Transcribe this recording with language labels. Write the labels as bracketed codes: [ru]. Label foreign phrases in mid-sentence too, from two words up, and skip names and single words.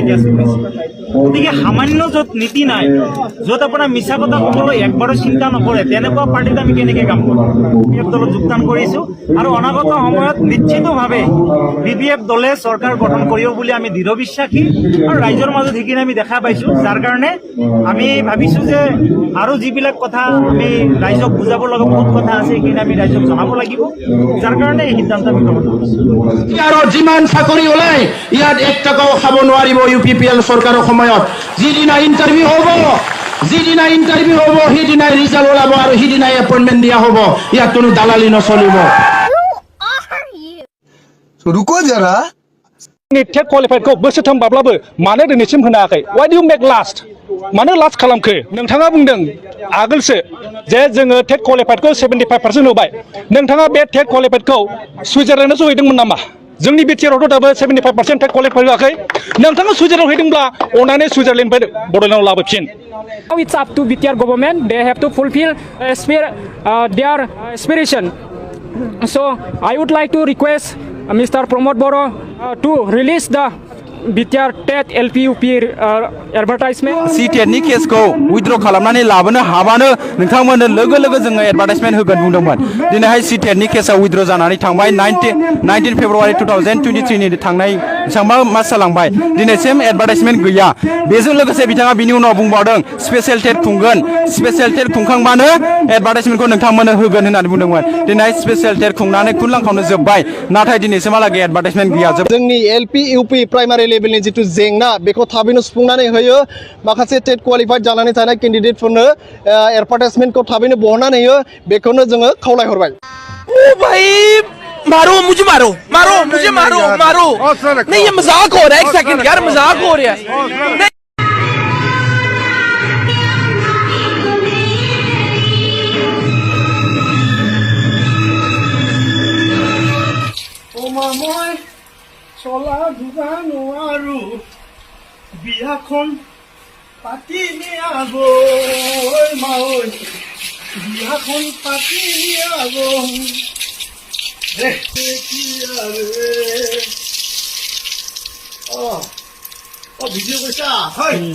[as] কেছ কৰিছে গতিকে সামান্য য'ত নীতি নাই য'ত আপোনাৰ মিছা কথা ক'বলৈ একবাৰো চিন্তা নকৰে তেনেকুৱা পাৰ্টিত আমি কেনেকৈ কাম কৰিম বিপিএফ দলত যোগদান কৰিছোঁ আৰু অনাগত সময়ত নিশ্চিতভাৱে বিপিএফ দলে চৰকাৰ গঠন কৰিব বুলি আমি দৃঢ় বিশ্বাসী আৰু ৰাইজৰ মাজত সেইখিনি আমি দেখা পাইছোঁ যাৰ কাৰণে আমি ভাবিছোঁ যে আৰু যিবিলাক কথা আমি ৰাইজক বুজাব লগা বহুত কথা আছে সেইখিনি আমি ৰাইজক জনাব লাগিব যাৰ কাৰণে এই সিদ্ধান্ত আমি গ্ৰহণ কৰিছোঁ আৰু যিমান চাকৰি ওলাই ইয়াত 1 টকাও খাব নোৱাৰিব ইউপিপিএল চৰকাৰৰ সময়ত যিদিনা ইণ্টাৰভিউ হ'ব সেইদিনাই ৰিজাল্ট ওলাব আৰু সেইদিনাই এপইণ্টমেণ্ট দিয়া হ'ব ইয়াত কোনো দালালি নচলিব [hi] रुको जरा [brx] टेट क्वालिफाइडखौ बोसोरथाम बाब्लाबो मानो दिनैसिम होनो हायाखै [en] why do make last [brx] मानो लास्ट खालामखो नोंथाङा बुंदों आगोलसो जे जोङो टेट क्वालिफाइडखौ 75% होबाय नोंथाङा बे टेट क्वालिफाइडखौ सुइजारलेण्डआव हैदोंमोन नामा जोंनि बिटिआरआवथ' दाबो 75% टेट क्वालिफाइड होआखै नोंथाङा सुइजारलेण्डआव हैदोंब्ला अननानै सुइजारलेण्डनिफ्राय बड'लेण्डआव लाबोफिन [en] Now it's up to BTR government. They have to fulfill their aspiration. So I would like to request Mr. Pramod Boro to release the BTR TET LPUP advertisement. [brx] CTET-नि केसखौ उइथड्र खालामनानै लाबोनो हाबानो नोंथांमोननो लोगो लोगो जोङो एडभार्टाइजमेन्ट होगोन बुंदोंमोन दिनैहाय CTET-नि केसआ उइथड्र जानानै थांबाय 19 फेब्रुवारि 2023 नि थांनाय बिथाङा मा जालांबाय दिनैसिम एडभार्टाइजमेन्ट गैया बेजों लोगोसे बिथाङा बिनि उनाव बुंबावदों स्पेशेल टेट खुंगोन स्पेशेल टेट खुंखांबानो एडभार्टाइजमेन्टखौ नोंथांमोननो होगोन होननानै बुंदोंमोन दिनै स्पेशेल टेट खुंनानै खुनलांखावनो जोब्बाय नाथाय दिनैसिमहालागै एडभार्टाइजमेन्ट गैया जोंनि एलपि इउपि प्राइमारि लेभेलनि जिथु जेंना बेखौ थाबैनो सुफुंनानै होयो माखासे टेट क्वालिफाइड जानानै थानाय कैंडिडेटफोरनो एडभार्टाइजमेन्टखौ थाबैनो बहननानै होयो बेखौनो जोङो खावलायहरबाय [hi] ओ भाई मारो मुझे मारो मारो मुझे मारो मारो नहीं ये मजाक हो रहा है एक सेकंड यार मजाक हो रहा है [as] মই চলা ধুবা নোৱাৰো বিয়াখন পাতি নিয়াব মাঐ বিয়াখন পাতি নিয়াব ভিডিঅ' কৈছা হয়